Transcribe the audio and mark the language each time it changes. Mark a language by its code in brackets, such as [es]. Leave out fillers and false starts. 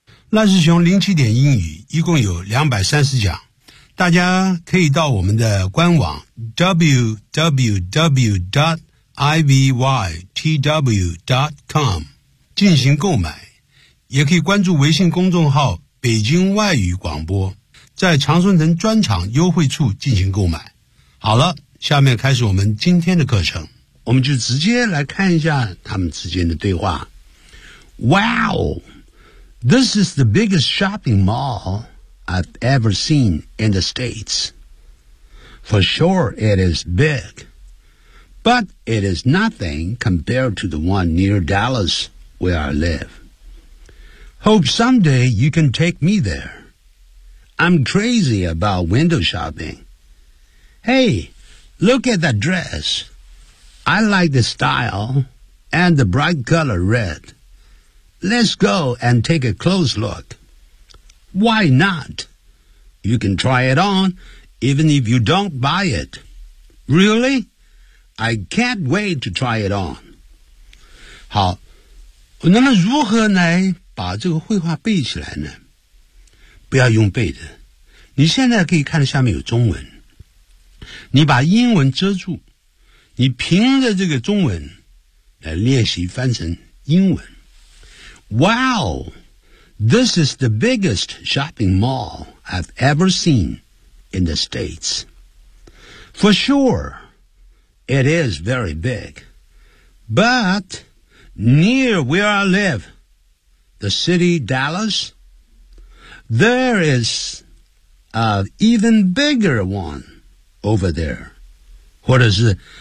[zh] 赖世雄07点英语一共有230讲，大家可以到我们的官网 www.ivytw.com 进行购买，也可以关注微信公众号北京外语广播，在常春藤专场优惠处进行购买。好了，下面开始我们今天的课程，我们就直接来看一下他们之间的对话。 [en] Wow, this is the biggest shopping mallI've ever seen in the States. For sure it is big, but it is nothing compared to the one near Dallas where I live. Hope someday you can take me there. I'm crazy about window shopping. Hey, look at that dress. I like the style and the bright color red. Let's go and take a close look. Why not? You can try it on, even if you don't buy it. Really? I can't wait to try it on. [zh] 好，那么如何来把这个绘画背起来呢？不要用背的，你现在可以看下面有中文，你把英文遮住，你凭着这个中文来练习翻成英文。 [en] Wow, this is the biggest shopping mall I've ever seen in the States. For sure, it is very big. But near where I live, the city Dallas, there is an even bigger one over there. What is it?